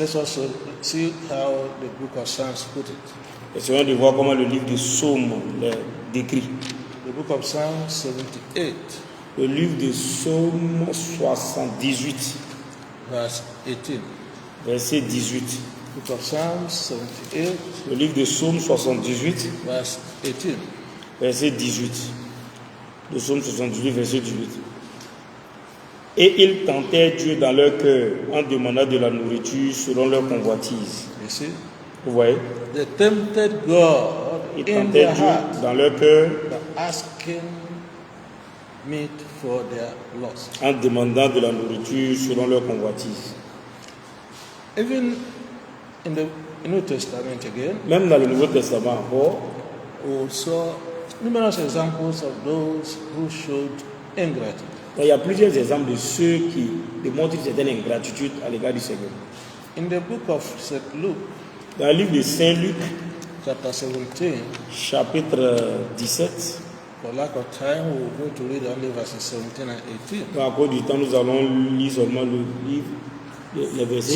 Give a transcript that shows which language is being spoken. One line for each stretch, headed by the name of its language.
English: let's also see how the book of Psalms put it.
French: essayons de voir comment le livre de Psaume le décrit.
English: The book of Psalms 78,
French: Le livre de Psaume 78,
English: verse 18.
French: verset 18.
English: Book of Psalms 78,
French: Le livre de Psaume 78,
English: verse 18.
French: verset 18. Le Psaume 78, verset 18. Et ils tentèrent Dieu dans leur cœur en demandant de la nourriture selon leur convoitise.
English: You see?
French: Vous voyez?
English: They tempted God
French: Ils
English: in
French: tentèrent
English: their
French: Dieu
English: heart
French: dans leur cœur
English: by asking meat for their loss.
French: en demandant de la nourriture selon leur convoitise.
English: Even in the New Testament again,
French: Même dans le Nouveau Testament encore,
English: we saw numerous examples of those who showed ingratitude.
French: il y a plusieurs exemples de ceux qui démontrent une certaine ingratitude à l'égard du Seigneur.
English: In the book of St. Luke,
French: Dans le livre de Saint Luc,
English: chapter 17,
French: chapitre 17,
English: for lack of time, we're going to read only verses 17 and 18.
French: à cause du temps, nous allons lire seulement le livre, les versets,